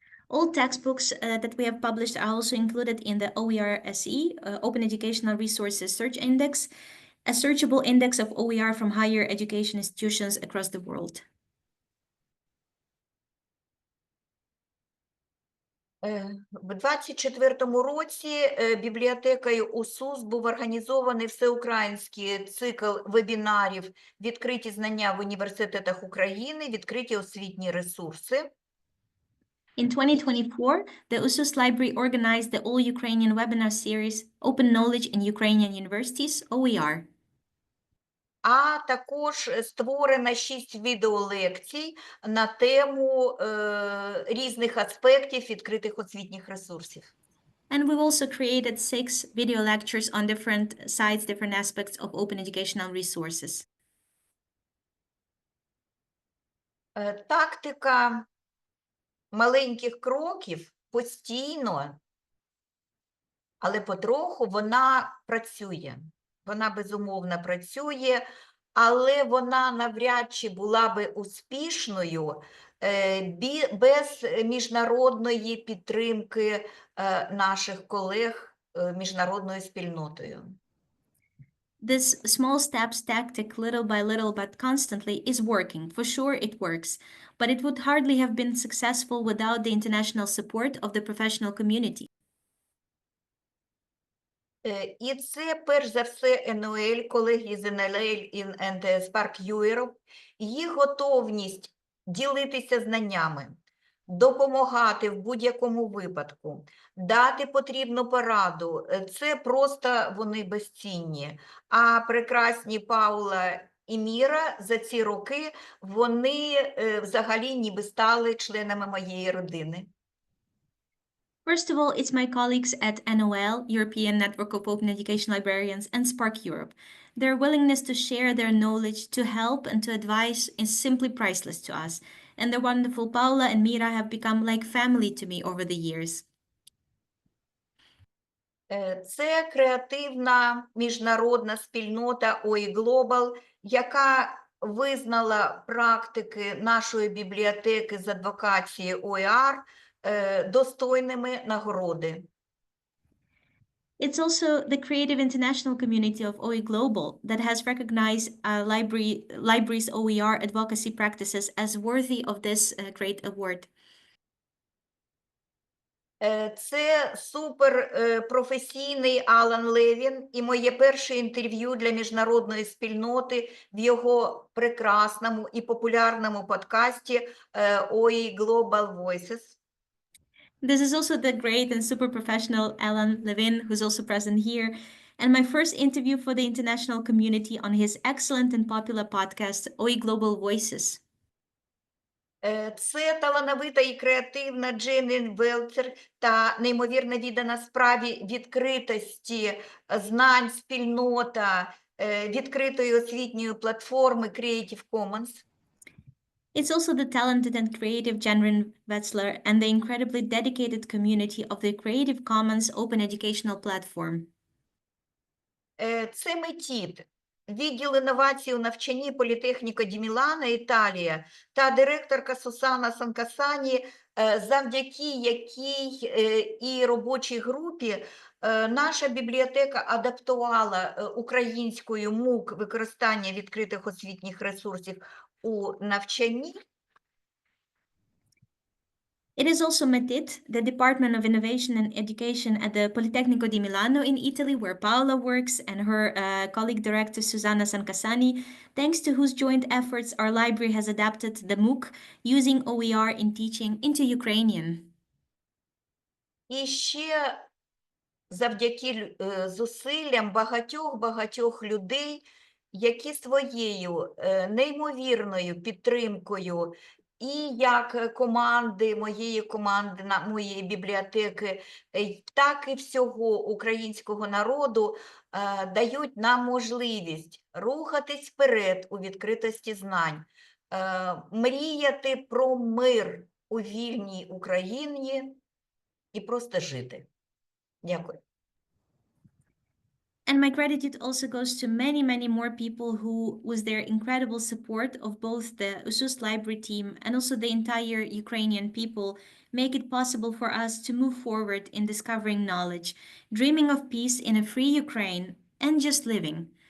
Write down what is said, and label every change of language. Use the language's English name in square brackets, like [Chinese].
[English] All textbooks that we have published are also included in the OER SE, Open Educational Resources Search Index, a searchable index of OER from higher education institutions across the world. [Ukrainian] В 24-му році бібліотекою УСУС був організований всеукраїнський цикл вебінарів «Відкриті знання в університетах України. Відкриті освітні ресурси». [English] In 2024, the USUS Library organized the all-Ukrainian webinar series Open Knowledge in Ukrainian Universities, OER. [Ukrainian] А також створено 6 відеолекцій на тему різних аспектів відкритих освітніх ресурсів. [English] And we've also created 6 video lectures on different sides, different aspects of open educational resources. [Ukrainian] Тактика маленьких кроків постійно, але потроху вона працює. Вона безумовно працює, але вона навряд чи була би успішною без міжнародної підтримки наших колег міжнародною спільнотою. [English] This small steps tactic, little by little but constantly, is working. For sure it works, but it would hardly have been successful without the international support of the professional community. [Ukrainian] І це, перш за все, НОЛ, колеги з НЛ [English] and [Ukrainian] Spark Europe, їх готовність ділитися знаннями, допомагати в будь-якому випадку, дати потрібну пораду. Це просто вони безцінні. А прекрасні Паула і Міра за ці роки, вони взагалі ніби стали членами моєї родини. [English] First of all, it's my colleagues at NOL, European Network of Open Education Librarians, and Spark Europe. Their willingness to share their knowledge, to help, and to advise is simply priceless to us. And the wonderful Paula and Mira have become like family to me over the years. [Ukrainian] Це креативна міжнародна спільнота OE Global, яка визнала практики нашої бібліотеки з адвокації OER достойними нагороди. [English] It's also the creative international community of OE Global that has recognized libraries' OER advocacy practices as worthy of this great award. [Ukrainian] Це суперпрофесійний Алан Левін і моє перше інтерв'ю для міжнародної спільноти в його прекрасному і популярному подкасті OE Global Voices. [English] This is also the great and super professional Alan Levin, who's also present here, and my first interview for the international community on his excellent and popular podcast, OE Global Voices. [Ukrainian] Це талановита і креативна Дженін Велцер та неймовірно віддана справі відкритості знань спільнота відкритої освітньої платформи Creative Commons. [English] It's also the talented and creative Jenrin Wetzler and the incredibly dedicated community of the Creative Commons Open Educational Platform. [Ukrainian] Це Метід, відділ інновацій у навчанні Політехніко ді Мілано, Італія, та директорка Сусана Санкасані, завдяки якій і робочій групі наша бібліотека адаптувала українською МУК використання відкритих освітніх ресурсів у навчанні. [English] It is also METID, the Department of Innovation and Education at the Politecnico di Milano in Italy, where Paola works, and her colleague director Susanna Sancasani, thanks to whose joint efforts our library has adapted the MOOC using OER in teaching into Ukrainian. [Ukrainian] І ще завдяки зусиллям багатьох людей, які своєю неймовірною підтримкою і як команди, моєї бібліотеки, так і всього українського народу дають нам можливість рухатись вперед у відкритості знань, мріяти про мир у вільній Україні і просто жити. Дякую. [English] And my gratitude also goes to many, many more people who, with their incredible support of both the USUS library team and also the entire Ukrainian people, make it possible for us to move forward in discovering knowledge, dreaming of peace in a free Ukraine, and just living.